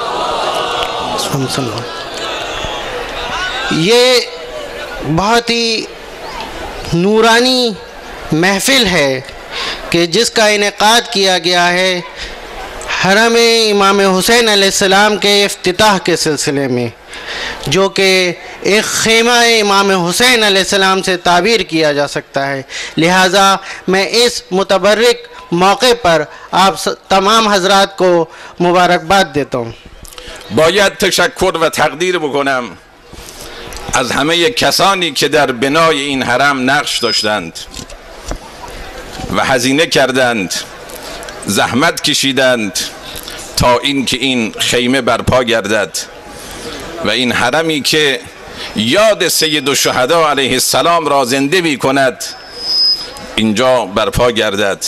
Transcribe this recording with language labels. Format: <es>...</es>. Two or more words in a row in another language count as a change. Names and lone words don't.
<hi>ये बहुत ही नूरानी महफ़िल है कि जिसका इनेकाद किया गया है हरम इमाम हुसैन अलैहिस्सलाम के इफ्तिताह के सिलसिले में, जो कि एक ख़ैमा इमाम हुसैन अलैहिस्सलाम से ताबीर किया जा सकता है। लिहाजा मैं इस मुतबर्रिक मौके पर आप तमाम हज़रात को मुबारकबाद देता हूँ।</hi> <fa>باید تشکر و تقدیر بکنم از همه کسانی که در بنای این حرم نقش داشتند و هزینه کردند، زحمت کشیدند تا اینکه این خیمه برپا گردد و این حرمی که یاد سید الشهدا علیه السلام را زنده می کند اینجا برپا گردد.</fa>